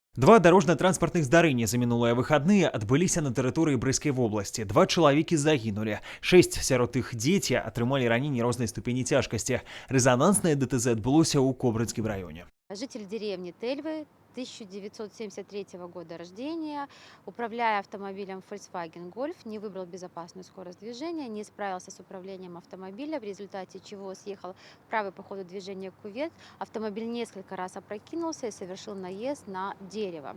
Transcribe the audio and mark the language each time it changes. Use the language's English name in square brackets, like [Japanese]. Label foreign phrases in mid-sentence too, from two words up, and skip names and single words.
[Belarusian] Два дорожна-транспартных здарэння за мінулыя выхадныя адбыліся на тэрыторыі Брыскай вобласці. Два чалавекі загінулі. 6 сярод іх дзеці атрымалі раненні рознай ступені цяжкасці. Рэзананснае ДТЗ адбылося ў Кобрынскім раёне. [Russian] Житель деревни Тельвы, 1973 года рождения, управляя автомобилем Volkswagen Golf, не выбрал безопасную скорость движения, не справился с управлением автомобиля, в результате чего съехал в правый по ходу движения кювет. Автомобиль несколько раз опрокинулся и совершил наезд на дерево.